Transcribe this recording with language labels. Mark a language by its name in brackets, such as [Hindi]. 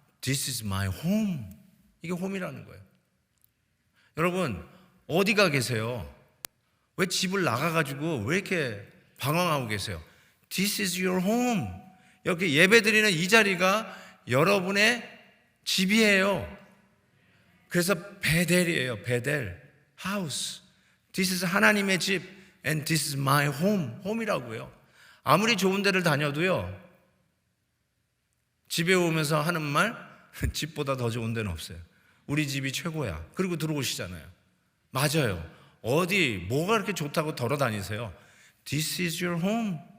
[Korean] This is my home. 이게 홈이라는 거예요. 여러분, 어디가 계세요? 왜 집을 나가가지고 왜 이렇게 방황하고 계세요? [English] This is your home. [Korean] 여기 예배드리는 이 자리가 여러분의 집이에요. 그래서 베델이에요. 베델, house. [English] This is 하나님의 집 and this is my home. [Korean] 홈이라고요. 아무리 좋은 데를 다녀도요, 집에 오면서 하는 말, 집보다 더 좋은 데는 없어요. 우리 집이 최고야. 그리고 들어오시잖아요. 맞아요. 어디 뭐가 그렇게 좋다고 돌아다니세요? [English] This is your home.